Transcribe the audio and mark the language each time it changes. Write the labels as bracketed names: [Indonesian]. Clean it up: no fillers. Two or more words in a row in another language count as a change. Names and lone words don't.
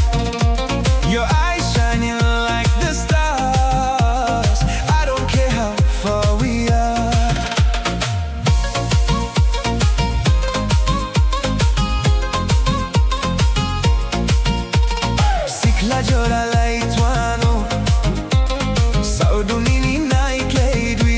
[English] Your eyes shining like the stars. I don't care how far we are. [Kok Borok] Sikla jora light wano, saudunini [English] night late [Kok Borok] we.